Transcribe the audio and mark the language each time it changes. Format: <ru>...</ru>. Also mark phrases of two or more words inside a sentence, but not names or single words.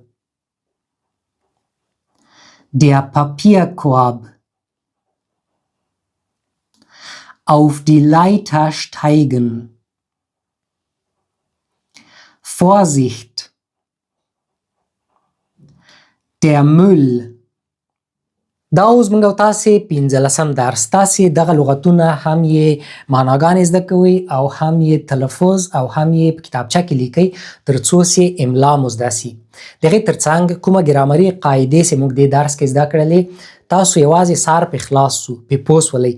<de>Der Papierkorb. Auf die Leiter steigen. Vorsicht. Der Müll.</de> <ps>دا اوس موږ او تاسې 15 درس. تاسې دغه لغتونه هم یې معناګانې زده کوئ او هم یې تلفظ او هم یې په کتابچه کې لیکئ تر څو چې املا مو زده سي. د هغې ترڅنګ کومه ګرامري قاعدې چې موږ دې درس کې زده کړلې تاسو یوازې سار پې خلاص سو پې پوه سولئ.</ps>